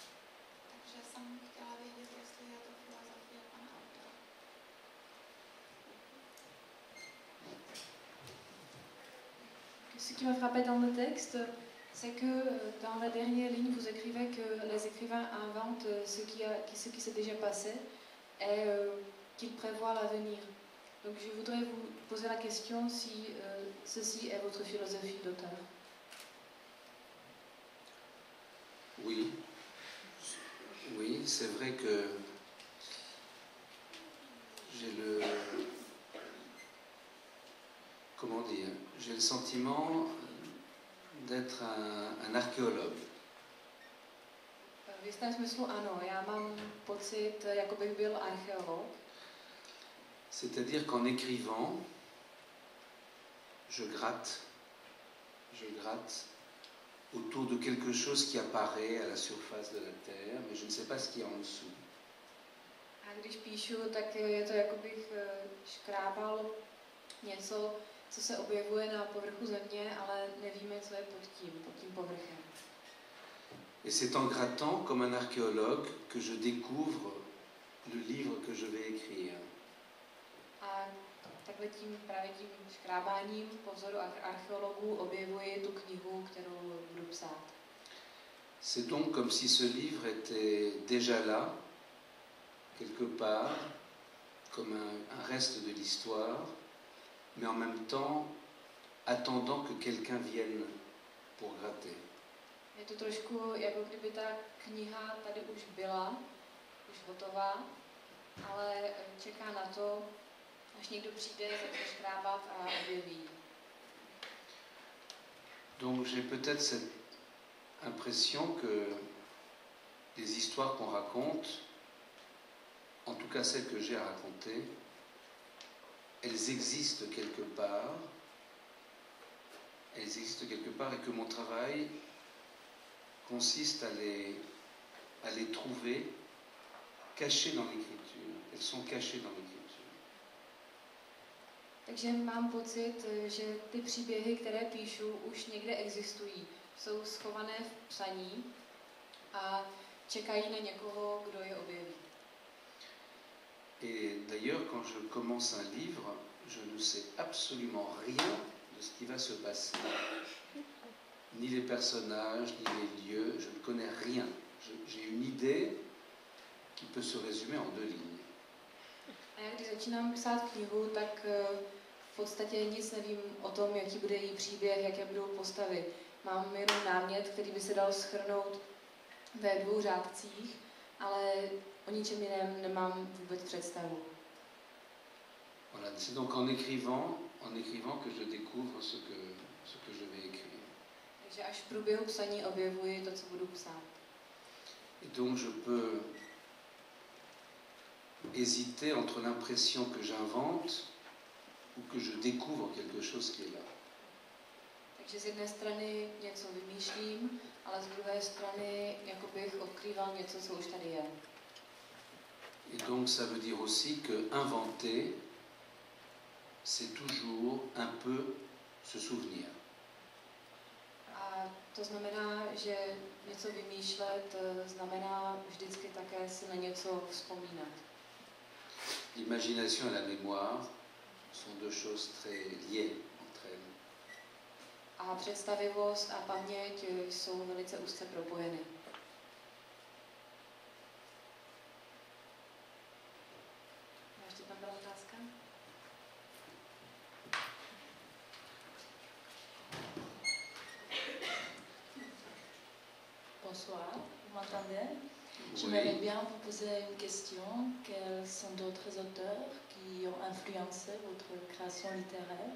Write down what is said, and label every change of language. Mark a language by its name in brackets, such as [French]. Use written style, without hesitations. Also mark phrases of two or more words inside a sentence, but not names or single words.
[Czech] Takže jsem chtěla vědět, jestli je to filozofie pana autora. [French] Ce qui m'a frappé dans le texte, c'est que dans la dernière ligne, vous écrivez que les écrivains inventent ce qui s'est déjà passé et qu'ils prévoient l'avenir. Donc je voudrais vous poser la question si ceci est votre philosophie d'auteur. Oui, oui, c'est vrai que j'ai le sentiment d'être un archéologue. [Czech] V jistém smyslu ano, já mám pocit, jako bych byl archeolog. [French] C'est-à-dire qu'en écrivant, je gratte autour de quelque chose qui apparaît à la surface de la Terre, mais je ne sais pas ce qu'il y a en dessous. [Czech] A když píšu, tak je to, jako bych škrábal něco, co se objevuje na povrchu země, ale nevíme, co je pod tím povrchem. [French] Et c'est en grattant, comme un archéologue, que je découvre le livre que je vais écrire. [Czech] A takhle právě tím škrábáním po vzoru archeologů objevuji tu knihu, kterou budu psát. [French] C'est donc comme si ce livre était déjà là, quelque part, comme un reste de l'histoire, mais en même temps attendant que quelqu'un vienne pour gratter. [Czech] Je to trošku, jako kdyby ta kniha tady už byla, už hotová, ale čeká na to, až někdo přijde, začne škrábat a objeví. [French] Donc j'ai peut-être cette impression que les histoires qu'on raconte, en tout cas celles que j'ai à raconter, elles existent quelque part, et que mon travail consiste à les trouver cachées dans l'écriture. Elles sont cachées dans l'écriture. [Czech] Takže mám pocit, že ty příběhy, které píšu, už někde existují. Jsou schované v psaní a čekají na někoho, kdo je objeví. [French] Et d'ailleurs, quand je commence un livre, je ne sais absolument rien de ce qui va se passer. Ni les personnages, ni les lieux, je ne connais rien. J'ai une idée qui peut se résumer en 2 lignes. [Czech] A já když začínám psát knihu, tak v podstatě nic nevím o tom, jaký bude její příběh, jaké budou postavy. Mám jenom námět, který by se dal shrnout ve 2 řádcích, ale o ničem jiném nemám vůbec představu. [French] Voilà, c'est donc en écrivant que je découvre ce que je vais écrire. [Czech] Takže až v průběhu psaní objevuji to, co budu psát. [French] Et donc je peux hésiter entre l'impression que j'invente ou que je découvre quelque chose qui est là. [Czech] Takže z jedné strany něco vymýšlím, ale z druhé strany jako bych odkrýval něco, co už tady je. [French] Et donc ça veut dire aussi que inventer, c'est toujours un peu se souvenir. [Czech] A To znamená, že něco vymýšlet znamená vždycky také si na něco vzpomínat. [French] L'imagination et la mémoire sont deux choses très liées entre elles. [Czech] A představivost a paměť jsou velice úzce propojeny. Ještě tam byla otázka? [French] Bonsoir, vous m'entendez? Oui. J'aimerais bien vous poser une question. Quels sont d'autres auteurs qui ont influencé votre création littéraire?